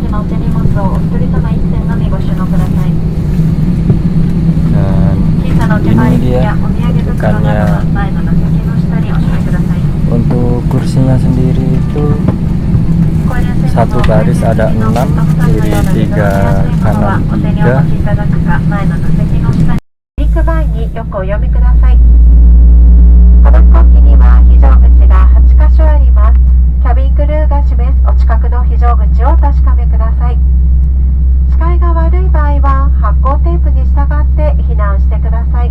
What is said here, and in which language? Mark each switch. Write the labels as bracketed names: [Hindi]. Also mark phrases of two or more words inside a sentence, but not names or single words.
[Indonesian] Dan ini dia bentukannya. Untuk kursinya sendiri itu satu baris ada 6, kiri 3, kanan 3. [Japanese] 行く前によくお読みください。この飛行機には非常口が8カ所あります。キャビンクルーが示すお近くの非常口をお確かめください。視界が悪い場合は発光テープに従って避難してください。